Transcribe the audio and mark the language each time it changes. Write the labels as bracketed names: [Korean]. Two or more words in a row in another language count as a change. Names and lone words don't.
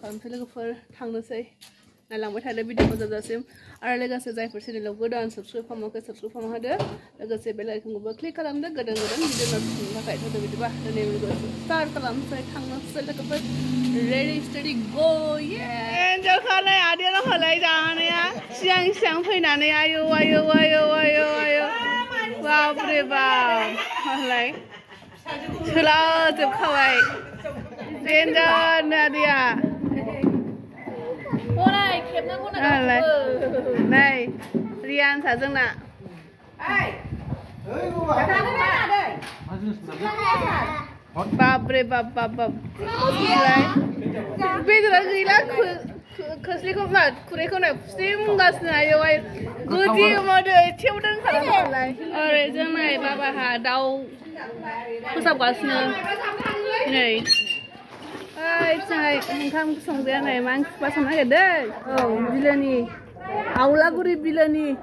[Bodo] खालामसै लोगोफोर थांनोसै नायलांबाय थादो भिडिअखौ जोबजासिम आरो लोगोसे जायफोर चेनेलाव गोदान साबस्क्राइब खालामाखै साबस्क्राइब खालामना होदो लोगोसे बेल आइकनखौबो क्लिक खालामदो गोदान भिडिअ नटिफिकेसननि थाखाय थोदो बिदिबा दिनै भिडिअखौ स्टार्ट खालामसै थांनोसै लोगोफोर [English] ready steady go [Bodo] एन्जर खालाय आदैया खालाय जानाया सिगां सिगां फैनानै आयौ आयौ आयौ आयौ आयौ [Hindi] बाप रे बाप [Bodo] मालाय सोलाजोबखाबाय एन्जर आदैया नै रियान साजोंना [Hindi] बाप रे बाप [Bodo] बाप बाप बेदरा गैला खोस्लिखौ खुरैखौ नै फुसिमगासिनो आयौ आयौ गोदि मादो एसेबो दोनखालाय ओरै जोंनाय बाबाहा दाउ फोसाबगासिनो नै ओंखाम संग्राया नै मा ओंख्रि संनो नागिरदों औ बिलोनि आवलागुरि बिलोनि